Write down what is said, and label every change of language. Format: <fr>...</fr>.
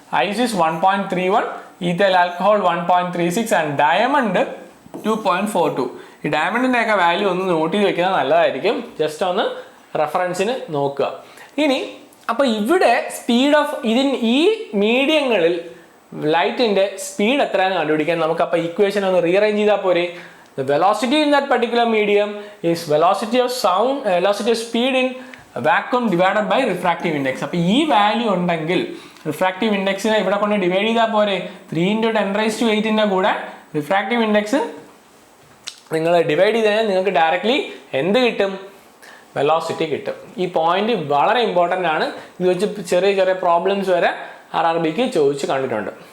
<en>Ice is 1.31, ethyl alcohol 1.36 and diamond 2.42.</en> <ml>ഈ ഡയമണ്ടിൻ്റെ ഒക്കെ value ഒന്ന് നോട്ട് ചെയ്ത് വെക്കുന്നത് നല്ലതായിരിക്കും. ജസ്റ്റ് ഒന്ന് റെഫറൻസിന് നോക്കുക. ഇനി അപ്പോൾ ഇവിടെ സ്പീഡ് ഓഫ് ഈ മീഡിയങ്ങളിൽ ലൈറ്റിൻ്റെ സ്പീഡ് എത്രയാണെന്ന് കണ്ടുപിടിക്കാൻ നമുക്ക് അപ്പോൾ ഇക്വേഷൻ ഒന്ന് റീഅറേഞ്ച് ചെയ്താൽ പോരെ.</ml> <en>The velocity in that particular medium is velocity of sound, velocity of speed in vacuum divided by refractive index.</en> <ml>അപ്പോൾ ഈ വാല്യൂ ഉണ്ടെങ്കിൽ റിഫ്രാക്റ്റീവ് ഇൻഡെക്സിനെ ഇവിടെ കൊണ്ട് ഡിവൈഡ് ചെയ്താൽ പോരെ. 3 × 10⁸ കൂടെ റിഫ്രാക്റ്റീവ് ഇൻഡെക്സ് നിങ്ങൾ ഡിവൈഡ് ചെയ്ത് കഴിഞ്ഞാൽ നിങ്ങൾക്ക് ഡയറക്റ്റ്ലി എന്ത് കിട്ടും? വെലോസിറ്റി കിട്ടും. ഈ പോയിന്റ് വളരെ ഇമ്പോർട്ടൻ്റ് ആണ്. ഇത് വെച്ച് ചെറിയ ചെറിയ പ്രോബ്ലംസ് വരെ RRBക്ക് ചോദിച്ച് കണ്ടിട്ടുണ്ട്.</ml>